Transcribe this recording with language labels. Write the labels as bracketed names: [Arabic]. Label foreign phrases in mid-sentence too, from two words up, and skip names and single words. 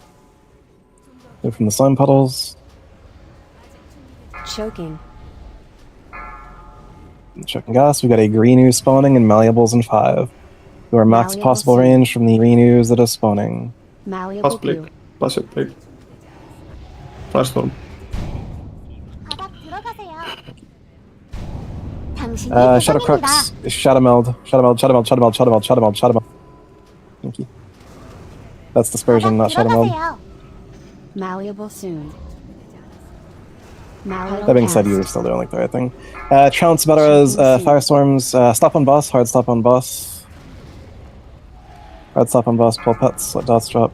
[English] Move from the slime puddles. Choking. Checking gas. We got a green ooze spawning and malleables in 5. You are max Malleable possible soon. range from the green ooze that is spawning. Malleable Pass goo. Blake. Pass it, Blake. Firestorm. [Korean] 바닥 들어가세요. 당신이 Shadow 대상입니다. [English] Crux. Shadow Meld. Shadow Meld. Shadow Meld. Shadow Meld. Shadow Meld. Shadow Meld. Shadow Meld. Thank you. That's dispersion, 바닥 not Shadow Meld. 들어가세요. Malleable soon. That being said, you were still doing like the right thing. Trounce, Bettaras, Firestorms, stop on boss, hard stop on boss. Hard stop on boss, pull pets, let dots drop.